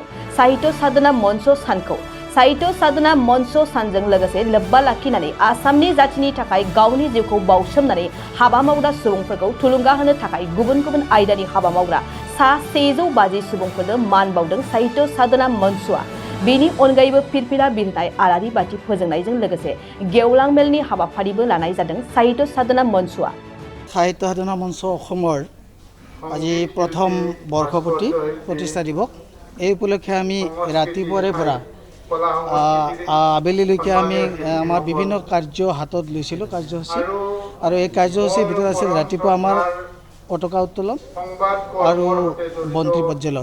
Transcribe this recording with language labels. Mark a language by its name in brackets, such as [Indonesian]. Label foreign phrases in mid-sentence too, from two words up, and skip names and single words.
[Bodo] साहित्य साधना मंच सानखौ साहित्य साधना मंच सानजों लोगोसे लोब्बा लाखिनानै आसामनि जाथिनि थाखाय गावनि जिउखौ बाउसोमनानै हाबा मावग्रा सुबुंफोरखौ थुलुंगा होनो थाखाय गुबुन गुबुन आयदानि हाबा मावग्रा सा 150 सुबुंफोरनो मान बाउदों साहित्य साधना मंचआ। बेनि अनगायैबो फिरफिला बिरनाय आलारि बाथि फोजोंनायजों लोगोसे गेवलां मेलनि हाबाफारिबो लानाय जादों साहित्य साधना मंचआ। [Assamese] साहित्य साधना मंच অসমৰ আজি প্ৰথম বৰ্ষপূৰ্তি প্ৰতিষ্ঠা দিৱস। এই উপলক্ষে আমি ৰাতিপুৱাৰে পৰা আবেলিলৈকে আমি আমাৰ বিভিন্ন কাৰ্য হাতত লৈছিলোঁ কাৰ্যসূচী, আৰু এই কাৰ্যসূচীৰ ভিতৰত আছিল ৰাতিপুৱা আমাৰ পতাকা উত্তোলন আৰু বন্তি প্ৰজ্বলন।